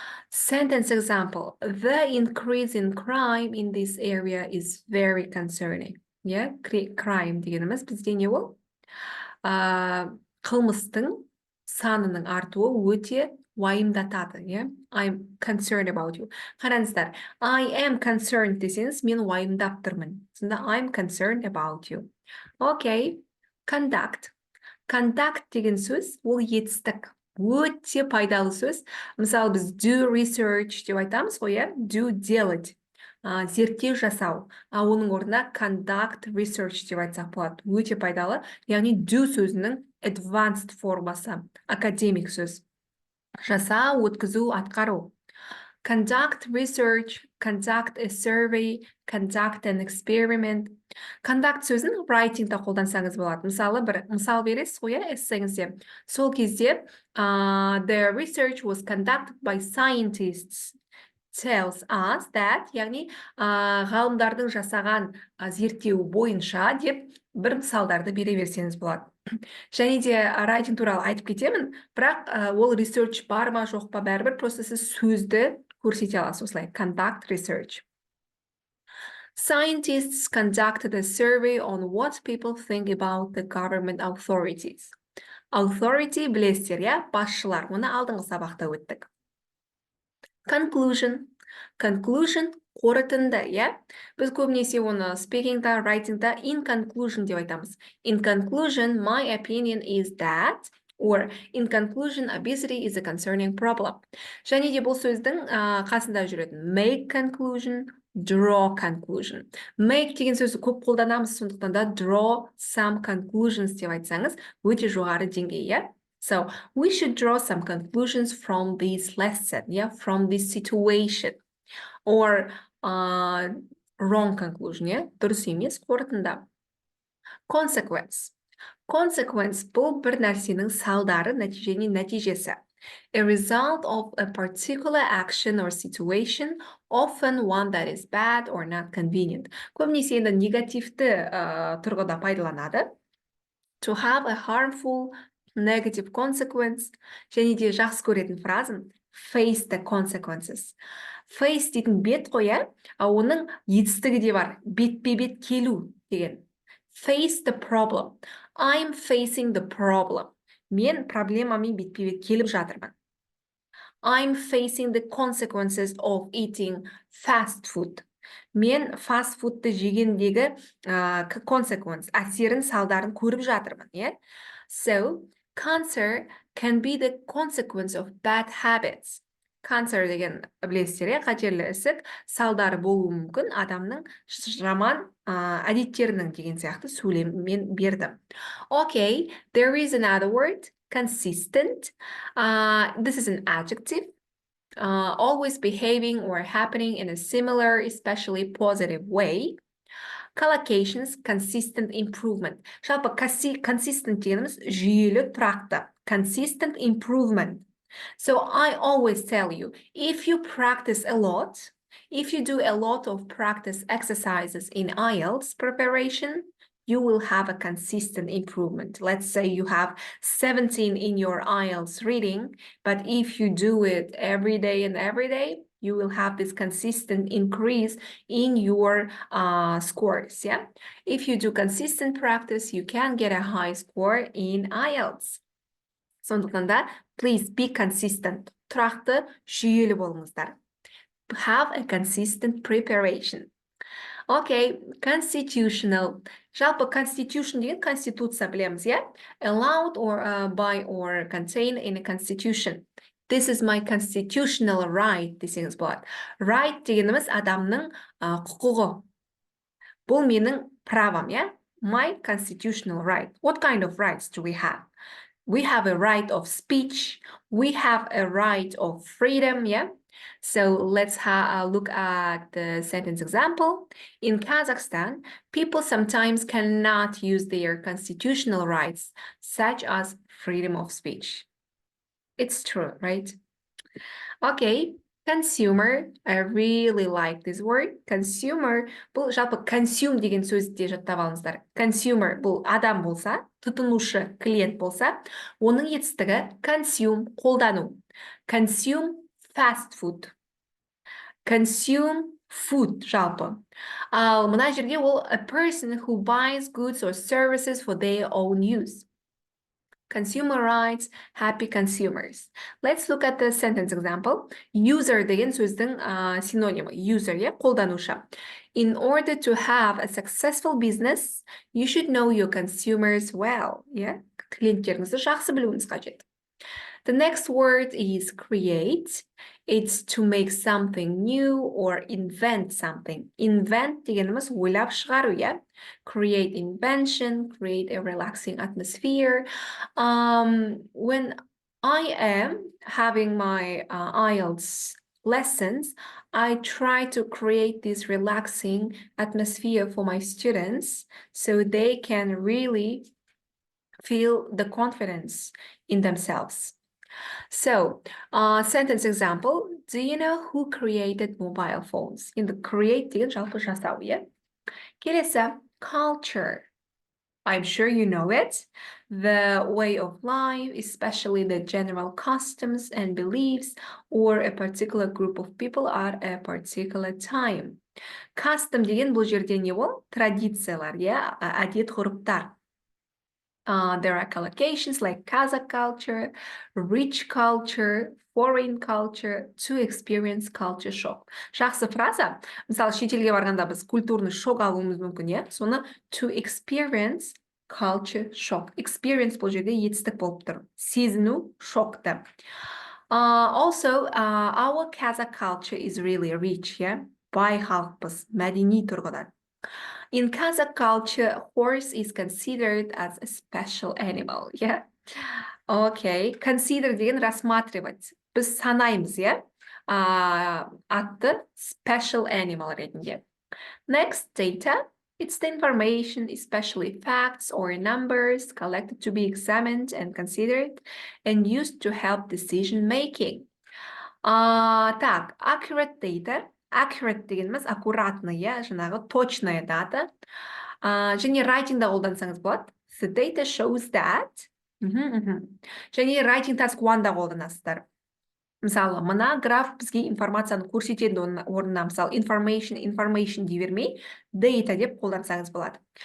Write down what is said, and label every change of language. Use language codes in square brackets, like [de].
[en] Sentence example, the increase in crime in this area is very concerning. Yeah, crime [kk] дегеніміз бізде не ол? Қылмыстың санының артуы өте уайымдатады. [en] Yeah? I'm concerned about you. [kk] Қараңыздар, [en] I am concerned [kk] десеңіз, мен уайымдап тұрмын. Сонда [en] I'm concerned about you. Okay, conduct. [kk] Conduct деген сөз, ол етістік. Өте пайдалы сөз. Мысалы, біз [en] do research [kk] деп айтамыз ғой, иә? Do [ru] делать. [kk] Зерттеу жасау. Оның орнына [en] conduct research [kk] деп айтсақ болады. Өте пайдалы. Яғни do сөзінің advanced формасы. Академик сөз. Жасау, өткізу, атқару. [en] Conduct research, conduct a survey, conduct an experiment. [kk] Conduct сөзін writing-та қолдансаңыз болады. Мысалы, бір мысал бересіз ғой, эссеңізде. Сол кезде [en] the research was conducted by scientists tells us that, [kk] яғни ғалымдардың жасаған зерттеуі бойынша деп бір мысалдарды бере берсеңіз болады. Және де writing туралы айтып кетемін, бірақ ол research бар ма, жоқ па, бәрібір, просто сіз сөзді көрсете аласыз, осылай, [en] conduct research. Scientists conducted a survey on what people think about the government authorities. [kk] Authority білесіздер, иә, басшылар. Оны алдыңғы сабақта өттік. [en] Conclusion. [kk] Conclusion қорытынды, иә. Біз көбінесе оны speaking-та, writing-та [en] in conclusion [kk] деп айтамыз. [en] In conclusion, my opinion is that, or in conclusion, obesity is a concerning problem. [kk] Және де бұл сөздің қасында жүретін [en] make conclusion, draw conclusion. [kk] Make деген сөзді көп қолданамыз, сондықтан да [en] draw some conclusions [kk] деп айтсаңыз, өте жоғары деңгей, иә? [en] So, we should draw some conclusions from this lesson, yeah, from this situation. Or wrong conclusion, yeah? [kk] Дұрыс емес, қорытынды. Consequence. Consequence бұл бір нәрсенің салдары, нәтижесі. [en] A result of a particular action or situation, often one that is bad or not convenient. [kk] Көбінесе енді негативті тұрғыда пайдаланады. [en] To have a harmful, negative consequence. [kk] Және де жақсы көретін фразым [en] face the consequences. [kk] Face дейтін бет қоя, оның етістігі де бар. Бетпе-бет келу деген. [en] Face the problem. I'm facing the problem. [kk] Мен проблемамен бетпе-бет келіп жатырмын. [en] I'm facing the consequences of eating fast food. [kk] Мен fast foodты жегендегі consequence, әсерін, салдарын көріп жатырмын. [en] Yeah? So, cancer can be the consequence of bad habits. [kk] Cancer деген білесіздер, қатерлі ісік, салдары болуы мүмкін адамның жаман әдеттерінің деген сияқты сөйлеммен бердім. [en] Okay, there is another word, consistent. This is an adjective. Always behaving or happening in a similar, especially positive way. Collocations, consistent improvement. Жалпы consistent дегеніміз жүйелі, тұрақты. Consistent improvement. So I always tell you, if you practice a lot, If you do a lot of practice exercises in IELTS preparation, you will have a consistent improvement. Let's say you have 17 in your IELTS reading, but if you do it every day and every day, you will have this consistent increase in your scores, yeah? If you do consistent practice, you can get a high score in IELTS. [kk] Сондықтан да, [en] please be consistent. [kk] Тұрақты, жүйелі болыңыздар. [en] Have a consistent preparation. Okay, constitutional. [kk] Жалпы constitution деген конституция білеміз, иә? [en] Allowed or by or contain in a constitution. This is my constitutional right [kk] десеңіз болады. Right дегеніміз адамның құқығы. Бұл менің правам, иә? [en] My constitutional right. What kind of rights do we have? We have a right of speech. We have a right of freedom, yeah? So let's look at the sentence example. In Kazakhstan, people sometimes cannot use their constitutional rights, such as freedom of speech. It's true, right? Okay, consumer. I really like this word. Consumer. [kk] Бұл жалпы consume деген сөзді жаттап алыңыздар. Consumer бұл адам болса, тұтынушы клиент болса, оның етістігі consume қолдану. [en] Consume fast food. [kk] Consume food жалпы. Ал мына жерге ол [en] a person who buys goods or services for their own use. Consumer rights, happy consumers. Let's look at the sentence example. [kk] User деген сөздің синонимі. [en] User, yeah, қолданушы. In order to have a successful business, you should know your consumers well. [kk] Yeah, клиенттеріңізді жақсы білуіңіз қажет. [en] The next word is create. It's to make something new or invent something. [kk] Invent дегеніміз ойлап шығару, yeah? [en] Create invention, create a relaxing atmosphere. When I am having my IELTS lessons, I try to create this relaxing atmosphere for my students so they can really feel the confidence in themselves. So, sentence example, do you know who created mobile phones? In the create [kk] деген жалпы жасау, yeah? Келесі, culture. [en] I'm sure you know it. The way of life, especially the general customs and beliefs, or a particular group of people at a particular time. [kk] Custom деген бұл жерде не ол? Традициялар, yeah? Әдет ғұрыптар. [en] There are collocations like Kazakh culture, rich culture, foreign culture, to experience culture shock. [kk] Жақсы фраза. Мысалы, шетелге барғанда біз культурный шок алуымыз мүмкін, иә? Соны [en] to experience culture shock. [kk] Experience бұл жерде етістік болып тұр. Сезіну, шокты. [en] Also, our Kazakh culture is really rich, yeah? [kk] Бай халықпыз, мәдени тұрғыдан. [en] In Kazakh culture, horse is considered as a special animal, yeah? [kk] Okay, consider деген рассматривать. Біз санаймыз, yeah? Атты special animal ретінде. [en] Next, data. It's the information, especially facts or numbers, collected to be examined and considered and used to help decision making. Так, accurate data. [kk] Accurate дегеніміз аккуратный, иә, жаңағы [ru] точная дата. [kk] Және writing-да қолдансаңыз болады. [en] The data shows that. [kk] Және writing task 1-да қолданасыздар. Мысалы, мына граф бізге информацияны көрсетеді орнына, мысалы, information дей бермей, data деп қолдансаңыз болады.